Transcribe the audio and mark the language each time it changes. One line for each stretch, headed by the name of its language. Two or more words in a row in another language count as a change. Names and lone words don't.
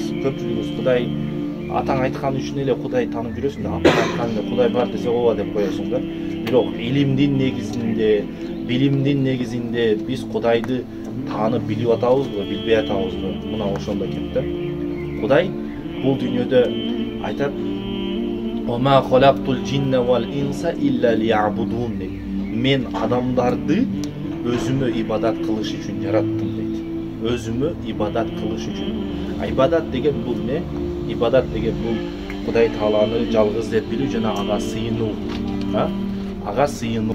Kyrgyz: Көпчүлүгүбүз Кудай атаң айткан үчүн эле Кудай таанып жүрөсүң да, атаң айтканда Кудай бар десе ооба деп коесуң да. Бирок илимдин негизинде биз Кудайды таанып билип атабызбы, билбей атабызбы? Мына ошондо келет да. Кудай бул дүйнөдө айтат:
Arabic: "وما خلقت الجن والإنس إلا ليعبدون" дейт.
Kyrgyz: Мен адамдарды өзүмө ибадат кылыш үчүн жараттым дейт. Өзүмө ибадат кылыш үчүн. Ибадат деген бул не? Ибадат деген бул Кудай Тааланы жалгыз деп билүү жана ага сыйынуу. Ага сыйынуу.